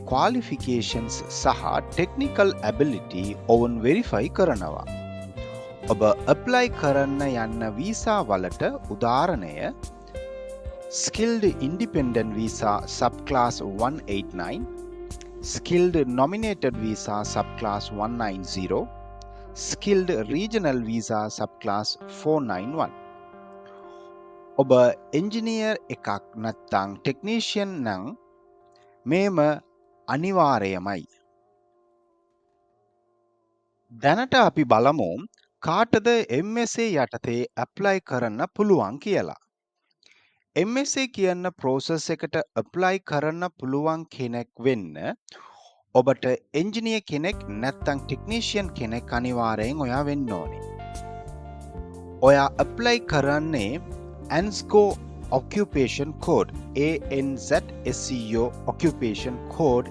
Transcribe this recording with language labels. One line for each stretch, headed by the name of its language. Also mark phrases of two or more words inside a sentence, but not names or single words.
Sinhala: qualifications සහ
English: technical ability
Sinhala: ඔවුන් verify කරනවා. ඔබ apply කරන්න යන්න වීසා වලට උදාහරණය Skilled Independent Visa Subclass 189, Skilled Nominated Visa Subclass 190, Skilled Regional Visa Subclass 491. ඔබ එන්ජිනියර් එකක් නැත්නම් ටෙක්නීෂියන් නම් මේම අනිවාර්යමයි. දැනට අපි බලමු කාටද MSA යටතේ ඇප්ලයි කරන්න පුළුවන් කියලා. MSA කියන process එකට apply කරන්න පුළුවන් කෙනෙක් වෙන්න ඔබට එන්ජිනියර් කෙනෙක් නැත්නම් ටෙක්නීෂියන් කෙනෙක් අනිවාර්යෙන් ඔයා වෙන්න ඕනේ. ඔයා apply කරන්නේ
English: ANSCO occupation code ANZSCO occupation code